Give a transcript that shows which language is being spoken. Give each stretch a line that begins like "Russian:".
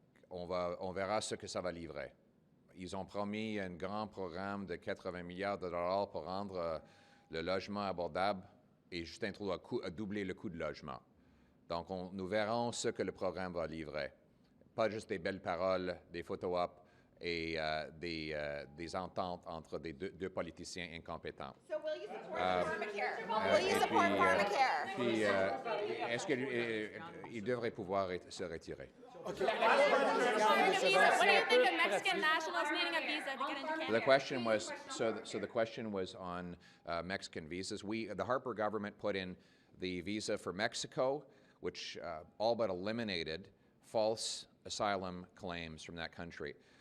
French: On verra ce que ça va livrer. Ils ont promis un grand programme de 80 milliards de dollars pour rendre le logement abordable et Justin Trudeau a doublé le coût de logement. Donc, nous verrons ce que le programme va livrer. Pas juste des belles paroles, des photo-op et des ententes entre des deux politiciens incompétents.
English: So will you support pharmacare? Will you support pharmacare?
French: Puis, est-ce qu'il devrait pouvoir se retirer?
English: What do you think of Mexican nationals needing a visa to get into Canada? The question was so the question was on Mexican visas. The Harper government put in the visa for Mexico, which all but eliminated false asylum claims from that country.